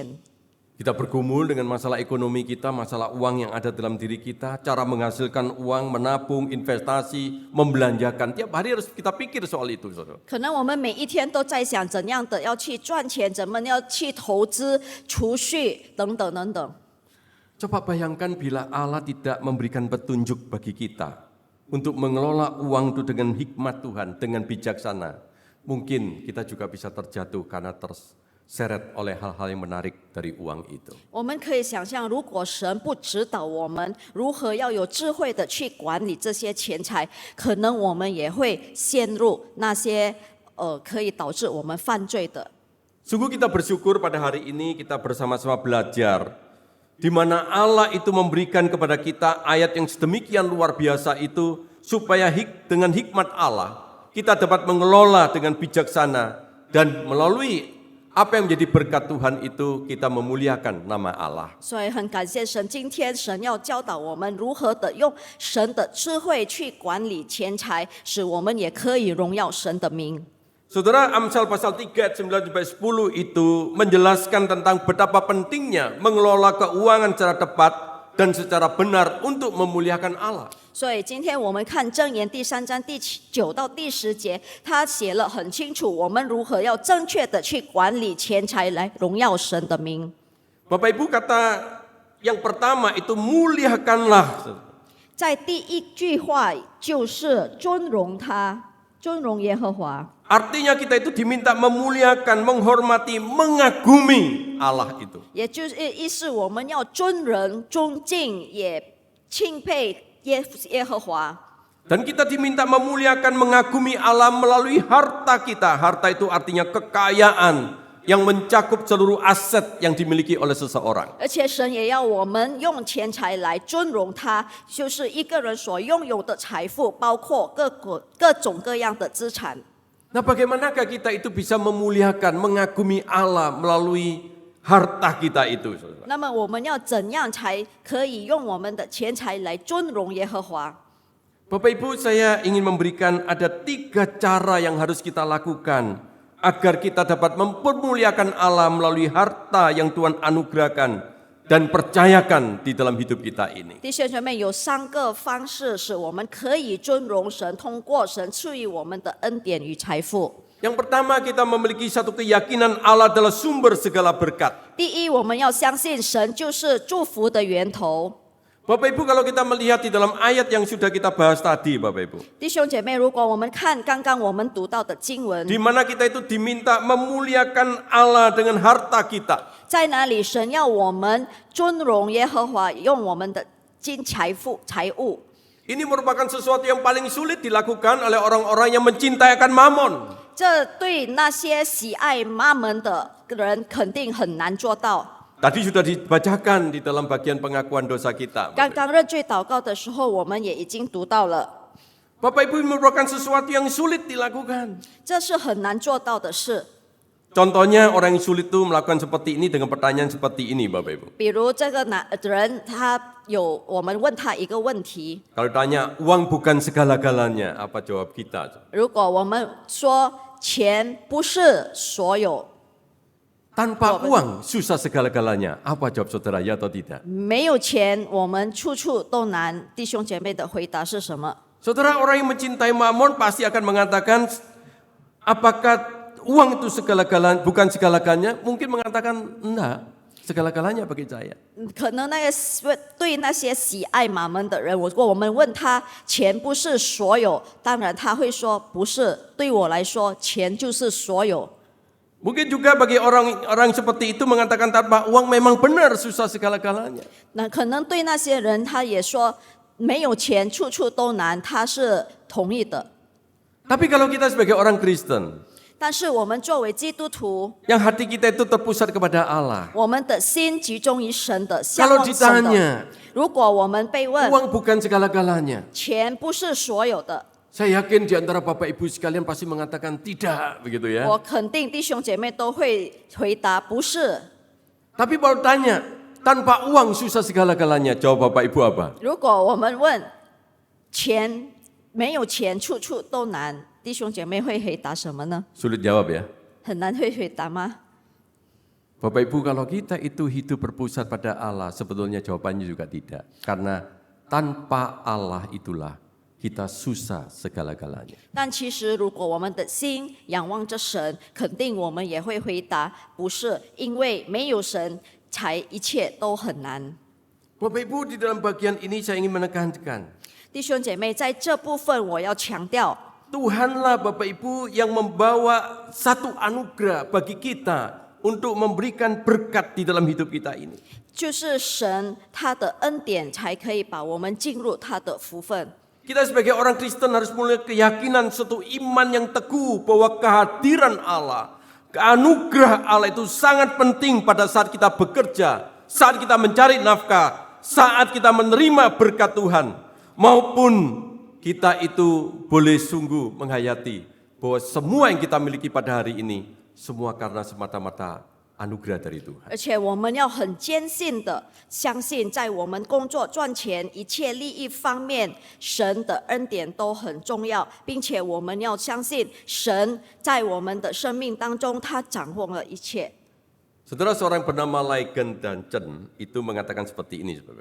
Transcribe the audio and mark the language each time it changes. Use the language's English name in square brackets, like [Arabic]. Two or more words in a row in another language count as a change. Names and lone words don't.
[Indonesian] Kita bergumul dengan masalah ekonomi kita, masalah uang yang ada dalam diri kita, cara menghasilkan uang, menabung, investasi, membelanjakan. Tiap hari harus kita pikir soal itu, saudara. [Chinese] 可能我们每一天都在想怎样的要去赚钱，怎么要去投资、储蓄等等等等。 [Indonesian] Coba bayangkan bila Allah tidak memberikan petunjuk bagi kita untuk mengelola uang itu dengan hikmat Tuhan, dengan bijaksana. Mungkin kita juga bisa terjatuh karena terseret oleh hal-hal yang menarik dari uang itu. [Chinese] 我们可以想象，如果神不指导我们如何要有智慧的去管理这些钱财，可能我们也会陷入那些可以导致我们犯罪的。 [Indonesian] Sungguh kita bersyukur pada hari ini kita bersama-sama belajar di mana Allah itu memberikan kepada kita ayat yang sedemikian luar biasa itu supaya dengan hikmat Allah kita dapat mengelola dengan bijaksana dan melalui apa yang menjadi berkat Tuhan itu kita memuliakan nama Allah. [Chinese] 所以很感谢神，今天神要教导我们如何的用神的智慧去管理钱财，使我们也可以荣耀神的名。 [Indonesian] Saudara, Amsal pasal 3 ayat 9-10 itu menjelaskan tentang betapa pentingnya mengelola keuangan secara tepat dan secara benar untuk memuliakan Allah. [Chinese] 所以今天我们看箴言第3章第9到第10节，他写了很清楚，我们如何要正确的去管理钱财来荣耀神的名。 [Indonesian] Bapak Ibu kata yang pertama itu muliakanlah. [Chinese] 在第一句话就是尊荣他，尊荣耶和华。 [Indonesian] Artinya kita itu diminta memuliakan, menghormati, mengagumi Allah itu. [Chinese] 也就是意思，我们要尊人、尊敬，也钦佩耶和华。 [Indonesian] Dan kita diminta memuliakan, mengagumi Allah melalui harta kita. Harta itu artinya kekayaan yang mencakup seluruh aset yang dimiliki oleh seseorang. [Chinese] 而且神也要我们用钱财来尊荣他，就是一个人所拥有的财富，包括各种各样的资产。 [Indonesian] Nah, bagaimanakah kita itu bisa memuliakan, mengagumi Allah melalui harta kita itu? [Chinese] 那么我们要怎样才可以用我们的钱财来尊荣耶和华？ [Indonesian] Bapak Ibu, saya ingin memberikan ada 3 cara yang harus kita lakukan agar kita dapat mempermuliakan Allah melalui harta yang Tuhan anugerahkan dan percayakan di dalam hidup kita ini. [Chinese] 弟兄姐妹，有3个方式使我们可以尊荣神，通过神赐予我们的恩典与财富。 [Indonesian] Yang pertama, kita memiliki satu keyakinan Allah adalah sumber segala berkat. [Chinese] 第一，我们要相信神就是祝福的源头。 [Indonesian] Bapak Ibu, kalau kita melihat di dalam ayat yang sudah kita bahas tadi, Bapak Ibu, [Chinese] 弟兄姐妹，如果我们看刚刚我们读到的经文， [Indonesian] di mana kita itu diminta memuliakan Allah dengan harta kita. [Chinese] 在哪里神要我们尊荣耶和华，用我们的财物。 [Indonesian] Ini merupakan sesuatu yang paling sulit dilakukan oleh orang-orang yang mencintai akan mamon. [Chinese] 这对那些喜爱妈门的人肯定很难做到。 [Indonesian] Tadi sudah dibacakan di dalam bagian pengakuan dosa kita. [Chinese] 刚刚认罪祷告的时候，我们也已经读到了， [Indonesian] Bapak Ibu, ini merupakan sesuatu yang sulit dilakukan. [Chinese] 这是很难做到的事。 [Indonesian] Contohnya orang yang sulit itu melakukan seperti ini dengan pertanyaan seperti ini, Bapak Ibu. [Chinese] 比如这个人，我们问他一个问题， [Indonesian] Kalau tanya, uang bukan segala-galanya, apa jawab kita? [Chinese] 如果我们说钱不是所有， [Indonesian] Tanpa uang susah segala-galanya, apa jawab saudara, ya atau tidak? [Chinese] 没有钱我们处处都难。弟兄姐妹的回答是什么？ [Indonesian] Saudara, orang yang mencintai mamon pasti akan mengatakan, apakah uang itu segala-galanya, bukan segala-galanya? Mungkin mengatakan, enggak, segala-galanya bagi saya. [Chinese] 可能对那些喜爱马门的人，如果我们问他钱不是所有，当然他会说不是。对我来说，钱就是所有。 [Indonesian] Mungkin juga bagi orang seperti itu mengatakan tanpa uang memang benar susah segala-galanya. [Chinese] 那可能对那些人，他也说没有钱处处都难，他是同意的。 [Indonesian] Tapi kalau kita sebagai orang Kristen, [Chinese] 但是我们作为基督徒， [Indonesian] yang hati kita itu terpusat kepada Allah. [Chinese] 我们的心集中于神的，向 [Indonesian] Kalau [Chinese] 往神的。 [Indonesian] ditanya, [Chinese] 如果我们被问 [Indonesian] uang bukan segala-galanya. [Chinese] 钱不是所有的， [Indonesian] Saya yakin di antara Bapak Ibu sekalian pasti mengatakan tidak, begitu ya. [Chinese] 我肯定弟兄姐妹都会回答不是。 [Indonesian] Tapi kalau tanya, tanpa uang susah segala-galanya, jawab Bapak Ibu apa? [Chinese] 如果我们问钱没有钱处处都难，弟兄姐妹会回答什么呢？ [Indonesian] Sulit jawab ya. [Chinese] 很难会回答吗？ [Indonesian] Bapak Ibu, kalau kita itu hidup berpusat pada Allah, sebetulnya jawabannya juga tidak. Karena tanpa Allah itulah kita susah segala-galanya. [Chinese] 但其实，如果我们的心仰望着神，肯定我们也会回答不是，因为没有神，才一切都很难。 [Indonesian] Bapak Ibu, di dalam bagian ini saya ingin menekankan, [Chinese] 弟兄姐妹，在这部分我要强调， [Indonesian] Tuhanlah Bapak Ibu yang membawa satu anugerah bagi kita untuk memberikan berkat di dalam hidup kita ini. [Chinese] 就是神他的恩典才可以把我们进入他的福分。 [Indonesian] Kita sebagai orang Kristen harus mulai keyakinan suatu iman yang teguh bahwa kehadiran Allah, anugerah Allah itu sangat penting pada saat kita bekerja, saat kita mencari nafkah, saat kita menerima berkat Tuhan, maupun kita itu boleh sungguh menghayati bahwa semua yang kita miliki pada hari ini, semua karena semata-mata anugerah dari Tuhan. [Chinese] 而且我们要很坚信的相信，在我们工作赚钱一切利益方面，神的恩典都很重要，并且我们要相信神在我们的生命当中，他掌握了一切。 [Indonesian] Saudara, seorang bernama Ligon dan Chen itu mengatakan seperti ini, saudara.